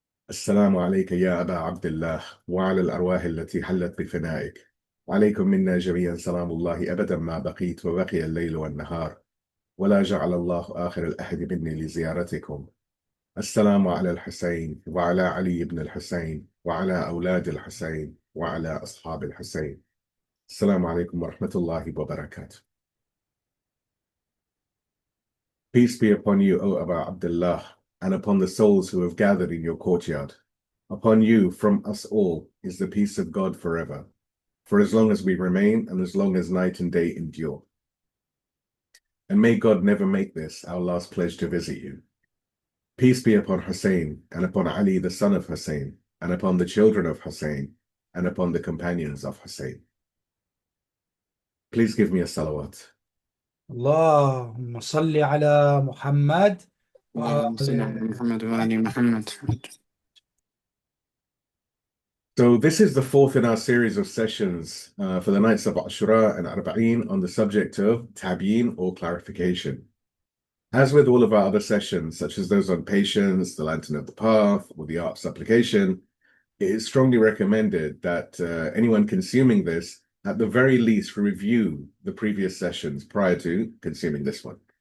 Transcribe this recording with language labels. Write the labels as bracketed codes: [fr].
[ar] السلام عليك يا أبا عبد الله وعلى الأرواح التي حلت بفنائك، عليكم منا جميعا سلام الله أبدا ما بقيت وبقي الليل والنهار، ولا جعل الله آخر الأحد مني لزيارتكم. السلام على الحسين وعلى علي بن الحسين وعلى أولاد الحسين وعلى أصحاب الحسين. السلام عليكم ورحمة الله وبركاته. [en] Peace be upon you, O Abu Abdullah, and upon the souls who have gathered in your courtyard. Upon you, from us all, is the peace of God forever, for as long as we remain and as long as night and day endure. And may God never make this our last pledge to visit you. Peace be upon Husayn, and upon Ali, the son of Husayn, and upon the children of Husayn, and upon the companions of Husayn. Please give me a salawat. [ar] اللهم صل على محمد اللهم صل على محمد وآل محمد. [en] So this is the fourth in our series of sessions for the nights of Ashura and Arba'een on the subject of Tabyeen or clarification. As with all of our other sessions, such as those on patience, the lantern of the path, or the art of supplication, it is strongly recommended that anyone consuming this at the very least review the previous sessions prior to consuming this one.